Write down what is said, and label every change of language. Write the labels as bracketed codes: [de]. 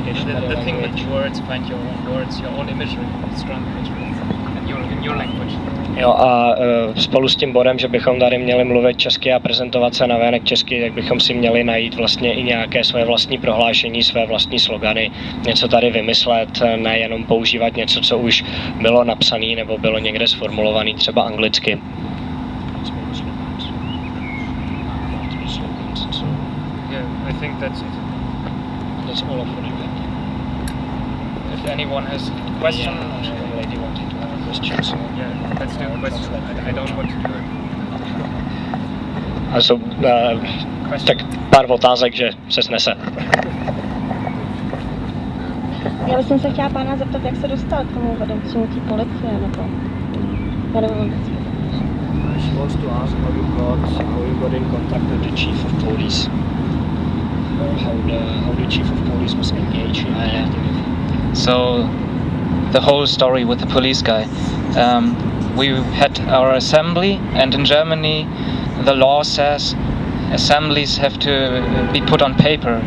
[en] The thing with words, find your own words, your own imagery, strong imagery, and in your language. [cs] Jo, a spolu s tím bodem, že bychom tady měli mluvit česky a prezentovat se navenek česky, tak bychom si měli najít vlastně i nějaké své vlastní prohlášení, své vlastní slogany, něco tady vymyslet, nejenom používat něco, co už bylo napsané nebo bylo někde sformulované, třeba anglicky. [en] Yeah, I think that's it. That's all of it. If anyone has a question, The lady wanted to have questions. yeah, let's do a question. I don't want to do it. [cs] A jsou tak pár otázek, že se snese. Já bych se chtěla pána zeptat, jak se dostal k tomu vedoucímu té policie, nebo... Já nevím vůbec. [en] She wants to ask how you got in contact with the chief of police. How the chief of police was engaged in the activity. So the whole story with the police guy. We had our assembly, and in Germany the law says assemblies have to be put on paper.